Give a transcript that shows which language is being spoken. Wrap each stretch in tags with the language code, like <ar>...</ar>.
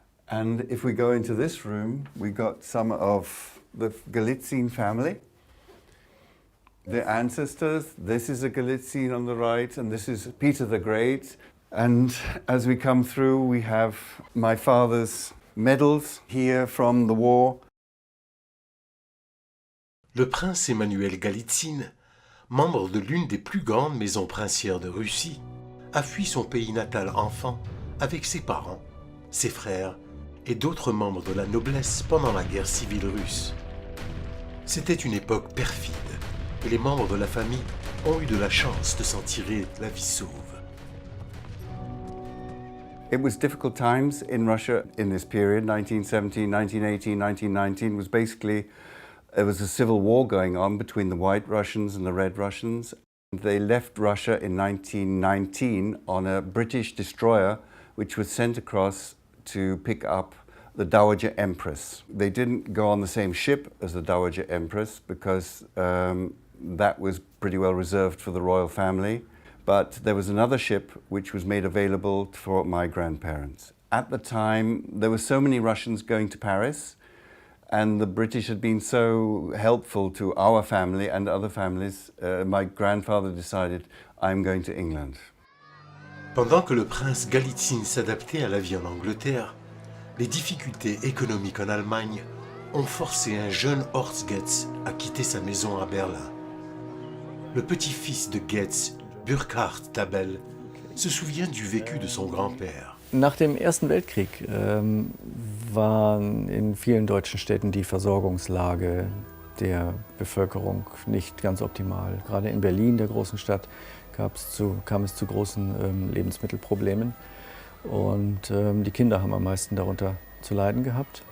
<en>And if we go into this room, we got some of the Galitzine family. The ancestors, this is a Galitzine on the right, and this is Peter the Great. And as we come through, we have my father's medals here from the war.</en> <fr>Le prince Emanuel Galitzine, membre de l'une des plus grandes maisons princières de Russie, a fui son pays natal enfant avec ses parents, ses frères et d'autres membres de la noblesse pendant la guerre civile russe. C'était une époque perfide et les membres de la famille ont eu de la chance de s'en tirer la vie sauve.</fr> <en>It was difficult times in Russia in this period. 1917, 1918, 1919 was basically, there was a civil war going on between the White Russians and the Red Russians. They left Russia in 1919 on a British destroyer which was sent across to pick up the Dowager Empress. They didn't go on the same ship as the Dowager Empress because that was pretty well reserved for the royal family. But there was another ship which was made available for my grandparents. At the time, there were so many Russians going to Paris, and the British had been so helpful to our family and other families, my grandfather decided, I'm going to England.</en> <fr>Pendant que le prince Galitzine s'adaptait à la vie en Angleterre, les difficultés économiques en Allemagne ont forcé un jeune Horst Goetz à quitter sa maison à Berlin. Le petit-fils de Goetz, Burkhard Tabel, se souvient du vécu de son grand-père.</fr> <de>Nach dem Ersten Weltkrieg war in vielen deutschen Städten die Versorgungslage der Bevölkerung nicht ganz optimal. Gerade in Berlin, der großen Stadt, kam es zu großen Lebensmittelproblemen. Und die Kinder haben am meisten darunter zu leiden gehabt.</de>